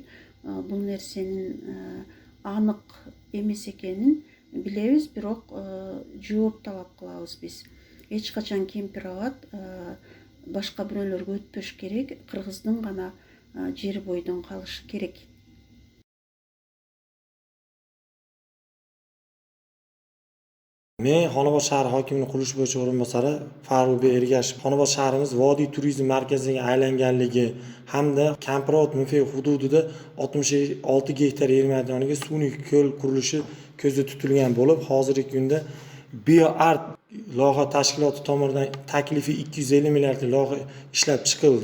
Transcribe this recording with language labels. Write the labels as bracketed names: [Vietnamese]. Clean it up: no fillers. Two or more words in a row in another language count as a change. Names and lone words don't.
[Kyrgyz] Бул нерсенин анык эмес экенин билебиз, бирок жооп талап кылабыз биз. Эч качан Кемпирабад башка бирөөлөргө өтпөш керек, кыргыздын гана жери бойдон калышы керек. [Uzbek] Men Xonobod shahri hokimining qurilish bo'yicha o'rinbosari Farruxbek Ergashev Xonobod shahrimiz vodiy turizm markaziga aylanganligi hamda Kempirobod MFO hududida 66 gektar yer maydoniga sun'iy ko'l qurilishi ko'zda tutilgan bo'lib, hozirgi kunda BioArt loyiha tashkiloti tomonidan taklifi 250 milliard loyiha ishlab chiqildi.